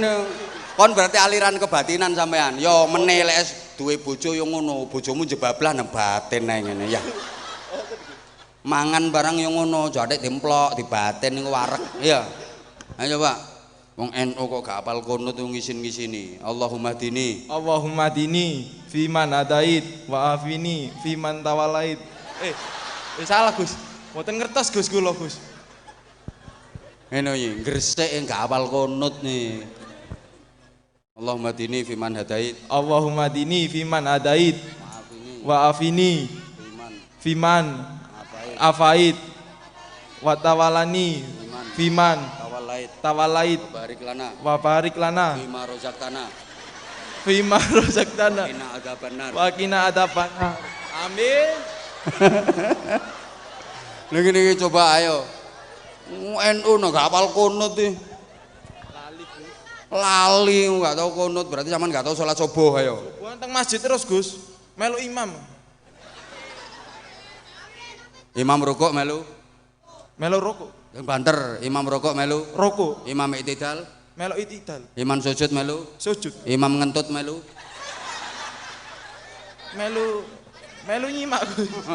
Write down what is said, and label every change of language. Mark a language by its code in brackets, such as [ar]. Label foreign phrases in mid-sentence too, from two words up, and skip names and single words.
[jv] Kon berarti aliran kebatinan sampean. Yo meneh lek duwe bojo yo ngono, bojomu jebablah nang batin ae ngene ya. Mangan barang yo ngono, jadek dimplok, dibatin niku wareg. Iya. Ayo coba. Wong NU kok gak apal kunut ngisin-ngisini. [ar] اللهم اهدني. اللهم اهدني فيمن هديت وعافني فيمن توليت. [jv] Salah, Gus. Mboten ngertos, Gus, kula, Gus. Ngene iki, gresik gak apal kunut nih. [ar] اللهم اهدني فيمن هديت. اللهم اهدني فيمن هديت وعافني فيمن عافيت وتولني فيمن توليت وبارك لنا فيما رزقتنا وقنا عذاب النار. Amin. [jv] Niki coba ayo. NU gak apal kunut iki. [id] Lali nggak tahu kunut, berarti zaman nggak tahu sholat subuh. [jv] Ayo teng masjid terus, Gus, melu imam rukuk melu rukuk, yang banter imam rukuk melu rukuk, imam i'tidal melu itidal, imam sujud melu sujud, imam ngentut melu nyimak, Gus.